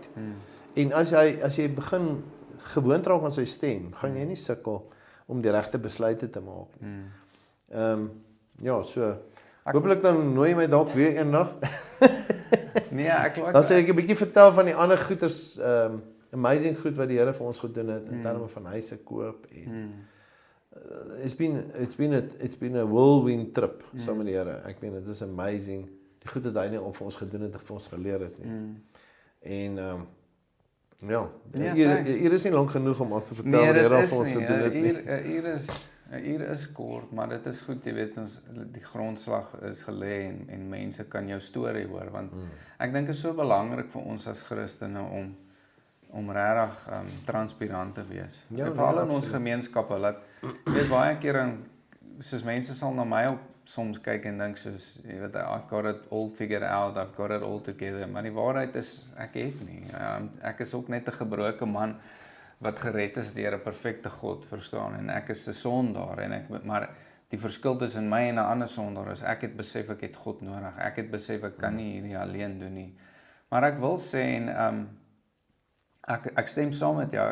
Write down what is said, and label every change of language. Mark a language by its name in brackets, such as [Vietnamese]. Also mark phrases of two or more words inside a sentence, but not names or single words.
[Afrikaans] En as jy begin gewoond raak aan sy stem, gaan jy nie sukkel om die regte besluite te maak nie. Ja, so hopelik dan nooi my dalk weer eendag. Nee, ek Dan sê ek 'n bietjie vertel van die ander goeders, amazing goed wat die Here vir ons gedoen het in terme van huise koop en [English] it's been a whirlwind trip [Afrikaans] saam met die Here. Ek meen dit is amazing. Die goed wat hy net vir ons gedoen het, vir ons geleer het nie. En ja, hier is nie lank genoeg om ons te vertel wat die Here vir ons gedoen het nie. Hier is kort, maar dit is goed, jy weet ons die grondslag is gelê en mense kan jou storie hoor want ek dink dit is so belangrik vir ons as Christene om regtig transparant te wees. Ja, veral in ons gemeenskappe dat jy weet baie keer soos mense sal na my op soms kyk en dink soos jy weet [English] I've got it all figured out, I've got it all together, [Afrikaans] maar die waarheid is ek het nie. Ek is ook net 'n gebroke man wat gered is deur 'n perfekte God, verstaan, en ek is 'n sondaar en maar die verskil tussen my en 'n ander sondaar is ek het besef ek het God nodig. Ek het besef ek kan nie hierdie alleen doen nie. Maar ek wil sê en ek stem saam met jou.